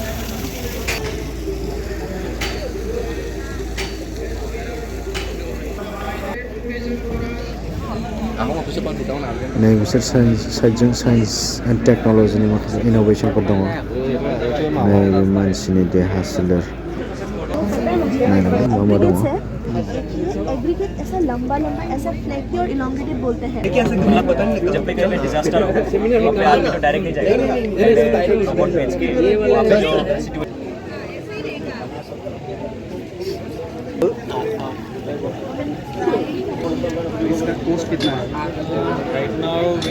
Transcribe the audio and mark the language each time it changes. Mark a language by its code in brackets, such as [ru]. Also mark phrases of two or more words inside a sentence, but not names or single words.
[brx] नै बिसोर साइडजों [en] science and technologyni [brx] माखासे इन'भेशनफोर दङ नैबे मानसिनि देहा सोलेर नायनांगौ मा दङ [hi] एग्रीगेट ऐसा लंबा ऐसा फ्लैकी और इलॉन्गेटेड बोलते हैं जब भी कहीं डिजास्टर होगा वहाँ पे आदमी तो डायरेक्ट नहीं जाएगा सपोर्ट पेज के वहाँ पे जो इसका कॉस्ट कितना है [en] right now